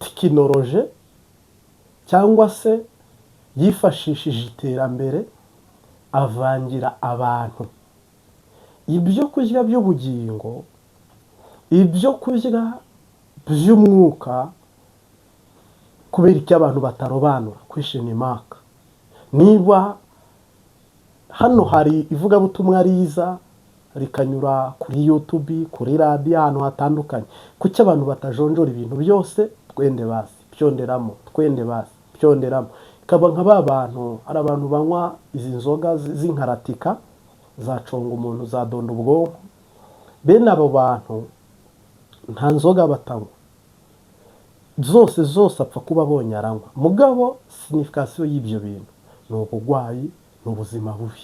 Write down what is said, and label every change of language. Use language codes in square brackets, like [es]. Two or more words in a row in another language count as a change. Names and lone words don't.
[rn] tekinoloji, cyangwa se yifashishije iterambere avangira abantu ibyo kurya by'ubugingo, ibyo kurya by'umwuka, kubera icyo abantu batarobanura [en] question mark. [rn] Niba hano hari ivugabutumwa riza rikanyura kuri YouTube, kuri radio, ahantu hatandukanye, kuki abantu batajonjora ibintu byose [sw] twende basi [rn] byonderamo, [sw] twende basi [rn] byonderamo? Kaba nka ba bantu, hari abantu banywa izi nzoga z'inkaratika zaconga umuntu, zadonda ubwonko. Bene abo bantu nta nzoga batanywa, zose apfa kuba abonye aranywa. Mugabo signification y'ibyo bintu ni ubugwayi, ni ubuzima bubi.